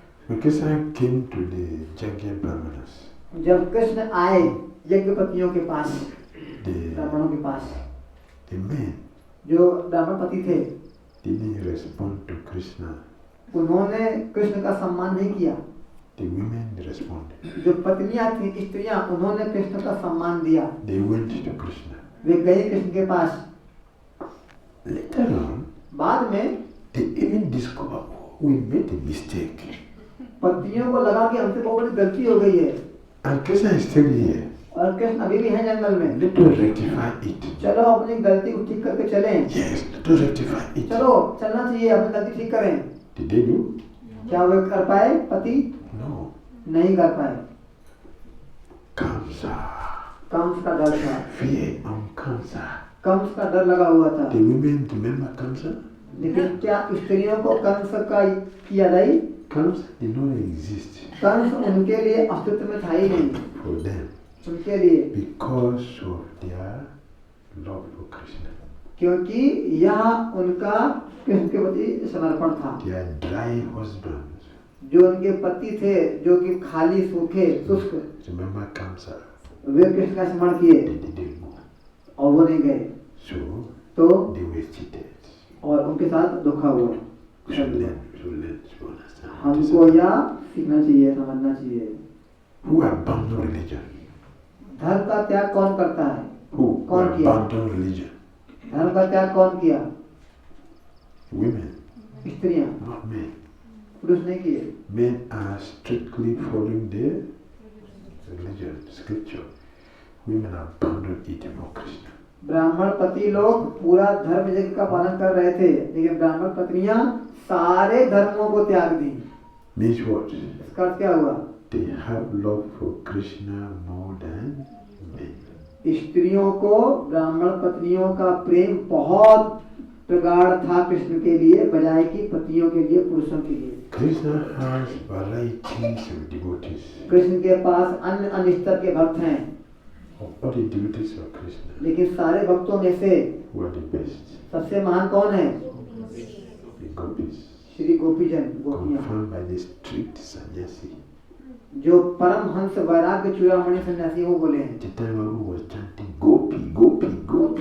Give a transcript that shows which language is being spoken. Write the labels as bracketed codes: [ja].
[en] When Krishna came to the Jagya Brahmanas, [hi] जब कृष्ण आए यज्ञपतियों के पास, [en] the [hi] ब्राह्मणों के पास, [en] men [hi] जो ब्राह्मणपति थे, [en] didn't respond to Krishna. [hi] उन्होंने कृष्ण का सम्मान नहीं किया। [en] The women responded. [hi] जो पत्नियां थी, स्त्रियां, उन्होंने कृष्ण का सम्मान दिया। [en] They went to Krishna. [hi] वे गई कृष्ण के पास। [en] Later on, [hi] बाद में [en] they even discovered, oh, we made a mistake. [hi] पत्नियों को लगा कि हमसे बहुत बड़ी गलती हो गई है, [en] And Krishna is still here. [hi] और कृष्ण अभी भी है जंगल में। [en] Let us rectify it. [hi] चलो अपनी गलती को ठीक करके चलें। [en] Yes, let us rectify it. [hi] चलो चलना चाहिए, अपनी गलती ठीक करें। [en] Did they do? [hi] क्या वे कर पाए? पति [en] No. [hi] नहीं कर पाए। [en] Kamsa. [hi] कंस का डर था, [en] Fear on Kamsa. [hi] कंस का डर लगा हुआ था। [en] The women remember Kamsa? [hi] लेकिन क्या स्त्रियों को कंस का की याद आई? [en] Kamsa did not exist [hi] Kans उनके लिए अस्तित्व में था ही नहीं, [en] for them [hi] उनके लिए, [en] because of their love for Krishna. [hi] क्योंकि यह उनका कृष्ण के प्रति समर्पण था। [en] Their dry husbands [hi] जो उनके पति थे, जो कि खाली सूखे शुष्क, [en] remember Kamsa. [hi] वे कृष्ण का स्मरण किए [en] They didn't go. [hi] और वो नहीं गए, [en] So [hi] तो [en] they were cheated. [hi] और उनके साथ धोखा हुआ। [en] We should learn to understand. [hi] हमको यह सीखना चाहिए, समझना चाहिए। [en] Who abandoned religion? [hi] धर्म का त्याग कौन करता है? [en] Who [hi] कौन किया? [en] abandoned religion? [hi] धर्म का त्याग कौन किया? [en] Women, [hi] स्त्रियां, [en] not men. [hi] पुरुष नहीं किए। [en] Men are strictly following their religion, scripture. Women abandoned it for Krishna. [hi] ब्राह्मण पति लोग पूरा धर्म यज्ञ का पालन कर रहे थे, लेकिन ब्राह्मण पत्नियां सारे धर्मों को त्याग दी। [en] Means what? [hi] इसका अर्थ क्या हुआ? [en] They have love for Krishna more than men. [hi] स्त्रियों को ब्राह्मण पत्नियों का प्रेम बहुत प्रगाढ़ था कृष्ण के लिए, बजाय कि पतियों के लिए, पुरुषों के लिए। [en] Krishna has varieties of devotees. [hi] Krishna के पास अन्य अन्य स्तर के भक्त हैं, [en] Of all the devotees of Krishna, [hi] लेकिन सारे भक्तों में से [en] who are the best? [hi] सबसे महान कौन है? [en] The gopis. [hi] श्री गोपीजन, गोपियां, [en] Confirmed by the strict sannyasi. [hi] जो परम हंस वैराग्य चूड़ामणि सन्यासी वो बोले हैं। [en] Chaitanya Mahaprabhu was chanting Gopi, Gopi, Gopi,